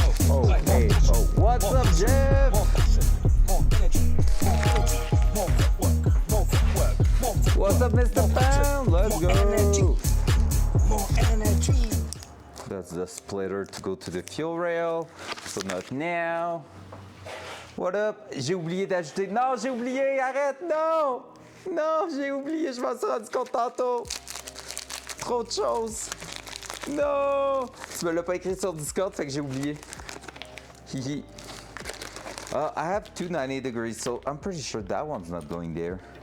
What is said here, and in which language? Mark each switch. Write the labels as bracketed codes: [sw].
[en] Oh, hey, oh, what's up, Jeff? What's up, Mr. Pound? Let's go. That's the splitter to go to the fuel rail. So not now. What up? [fr] J'ai oublié d'ajouter. Non, j'ai oublié, arrête, non! Non, j'ai oublié, je m'en suis rendu compte tantôt. Trop de choses. Non! Tu me l'as pas écrit sur Discord, fait que j'ai oublié. Hihi. [en] I have 290 degrees, so I'm pretty sure that one's not going there.